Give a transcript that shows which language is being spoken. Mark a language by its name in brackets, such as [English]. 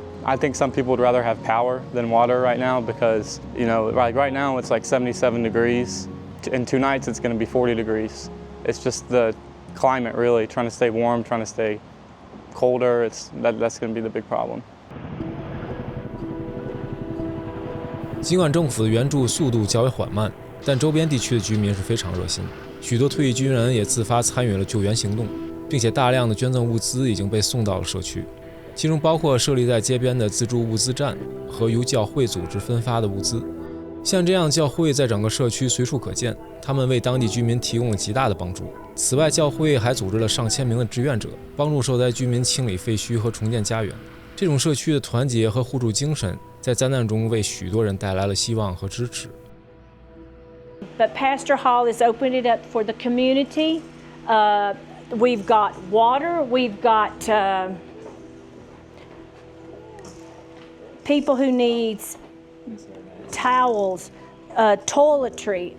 [English] I think some people would rather have power than water right now because, you know, right now it's like 77 degrees. In 2 nights it's going to be 40 degrees. It's just the climate really, trying to stay warm, trying to stay colder. That's going to be the big problem. [Chinese] 尽管政府的援助速度较为缓慢，但周边地区的居民是非常热心，许多退役军人也自发参与了救援行动。并且大量的捐赠物资已经被送到了社区，其中包括设立在街边的自助物资站和由教会组织分发的物资。像这样教会在整个社区随处可见，他们为当地居民提供了极大的帮助。此外，教会还组织了上千名的志愿者，帮助受灾居民清理废墟和重建家园。这种社区的团结和互助精神，在灾难中为许多人带来了希望和支持。 [English] But Pastor Hall has opened it up for the community. We've got water, we've got people who need towels, toiletry.